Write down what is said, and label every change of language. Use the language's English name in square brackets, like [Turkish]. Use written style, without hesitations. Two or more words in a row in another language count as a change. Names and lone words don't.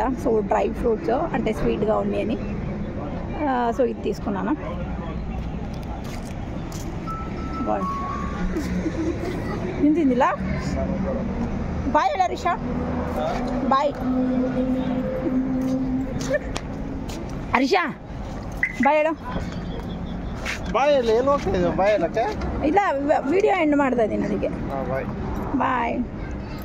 [Telugu] సో [English] dry fruits [Telugu] అంటే స్వీట్గా ఉంది అని సో ఇది తీసుకున్నాను. ఇందిలా బాయ్ హరీషా, బాయ్ హరీషా, [Kannada] ಬಾಯ್ ಹೇಳು. ಬಾಯ್ ಅಲ್ಲಿ ಏನು ಹೋಗ್ತಾ ಇದ್ದೀವಿ? ಬಾಯ್ ಅಲ್ಲಕ್ಕೆ ಇಲ್ಲ ವಿಡಿಯೋ ಎಂಡ್ ಮಾಡ್ತಾ ಇದ್ದೀನಿ ಅದಕ್ಕೆ. ಬಾಯ್ ಬಾಯ್.